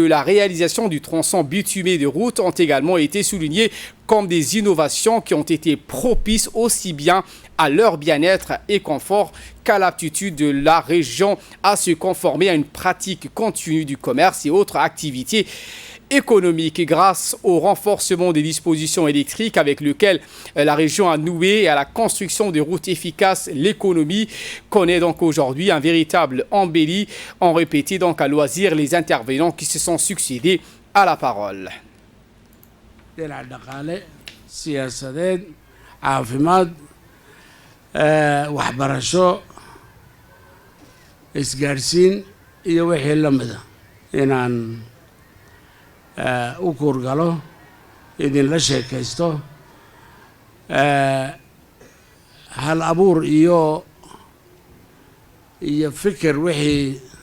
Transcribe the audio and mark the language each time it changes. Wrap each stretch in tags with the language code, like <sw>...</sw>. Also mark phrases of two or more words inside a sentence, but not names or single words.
<fr>la réalisation du tronçon bitumé de route, ont également été soulignées comme des innovations qui ont été propices aussi bien à leur bien-être et confort qu'à l'aptitude de la région à se conformer à une pratique continue du commerce et autres activités économique grâce au renforcement des dispositions électriques avec lequel la région a noué et à la construction de routes efficaces. L'économie connaît aujourd'hui un véritable embelli. En répété à loisir les intervenants qui se sont succédés à la parole.</fr> <so>u kuurgalo idinla sheekaysto hal abuur iyo fikir wixii</so>